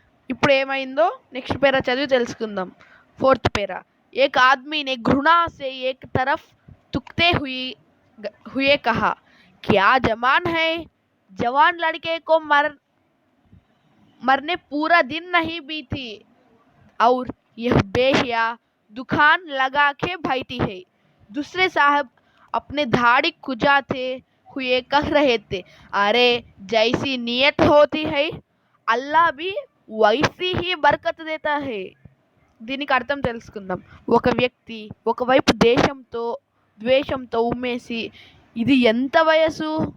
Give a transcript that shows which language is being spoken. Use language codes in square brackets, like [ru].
[te] ఇప్పుడు ఏమైందో నెక్స్ట్ పేరా చదివి తెలుసుకుందాం. 4th పేరా. [hi] एक आदमी ने घृणा से एक तरफ तुकते हुए कहा, क्या जवान है? जवान लड़के को मरने पूरा दिन नहीं बीती और यह बेहिया दुकान लगा के बैठी है. दूसरे साहब अपने दाढ़ी खुजाते हुए कह रहे थे, अरे जैसी नियत होती है अल्लाह भी वैसी ही बरकत देता है. [te] దీనికి అర్థం తెలుసుకుందాం. ఒక వ్యక్తి ఒకవైపు ద్వేషంతో ఉమ్మేసి, ఇది ఎంత వయసు?